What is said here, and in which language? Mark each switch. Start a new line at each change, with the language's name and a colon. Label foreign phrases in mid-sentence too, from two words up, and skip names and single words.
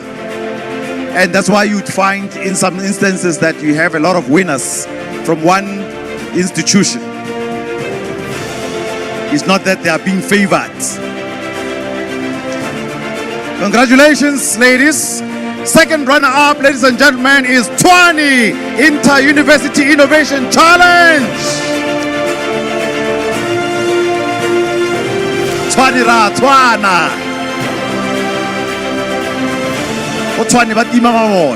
English: And that's why you'd find in some instances that you have a lot of winners from one institution. It's not that they are being favored. Congratulations, ladies. Second runner-up, ladies and gentlemen, is Tshwane Inter-University Innovation Challenge.
Tswana: Tshwane ra Tshwana. O Tshwane ba tima mabone.